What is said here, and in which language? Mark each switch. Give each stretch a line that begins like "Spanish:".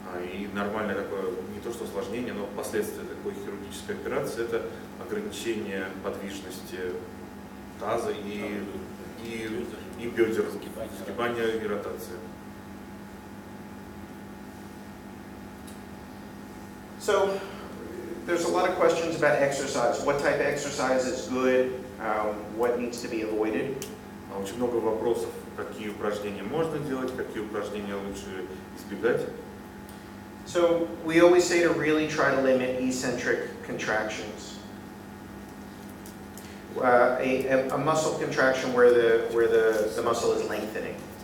Russian: И нормальное такое, не то что осложнение, но последствия такой хирургической операции – это ограничение подвижности таза и бедер, сгибание и ротация.
English: So there's a lot of questions about exercise. What type of exercise is good? What needs to be avoided?
Russian: Очень много вопросов, какие упражнения можно делать, какие упражнения лучше избегать.
English: So we always say to really try to limit eccentric contractions. A muscle contraction where the muscle is lengthening.